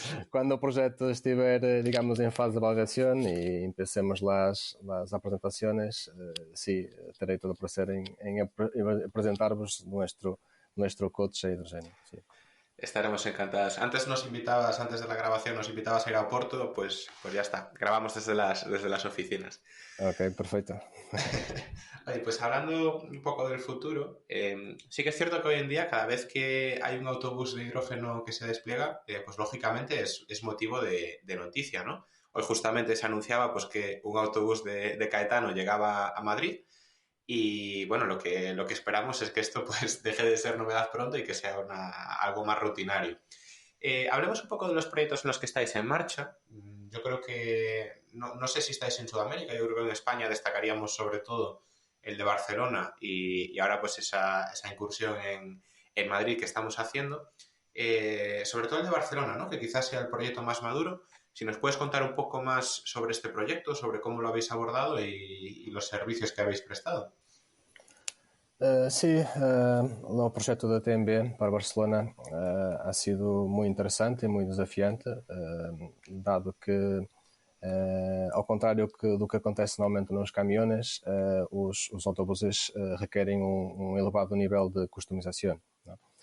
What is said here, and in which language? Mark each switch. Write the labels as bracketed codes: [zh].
[pt] Quando o projeto estiver, digamos, em fase de validação e empecemos as apresentações, sim, terei todo o prazer em apresentar-vos [es] nuestro coche [pt] a hidrogênio. Sim. [es] estaremos encantadas. Antes de la grabación, nos invitabas a ir a Oporto, pues ya está. Grabamos desde las oficinas. [pt] Ok, perfeito. [es] Oye, pues hablando un poco del futuro, sí que es cierto que hoy en día cada vez que hay un autobús de hidrógeno que se despliega, pues lógicamente es motivo de noticia, ¿no? Hoy justamente se anunciaba pues que un autobús de Caetano llegaba a Madrid y bueno, lo que esperamos es que esto pues deje de ser novedad pronto y que sea algo más rutinario. Hablemos un poco de los proyectos en los que estáis en marcha. Yo creo que, no sé si estáis en Sudamérica, yo creo que en España destacaríamos sobre todo el de Barcelona y ahora pues esa incursión en Madrid que estamos haciendo. Sobre todo el de Barcelona, ¿no? Que quizás sea el proyecto más maduro. Si nos puedes contar un poco más sobre este proyecto, sobre cómo lo habéis abordado y los servicios que habéis prestado. [pt] Sim, o projeto da TMB para Barcelona ha sido muito interessante e muito desafiante, dado que, ao contrário do que acontece normalmente nos caminhões, os autobuses requerem elevado nível de customização, ¿no?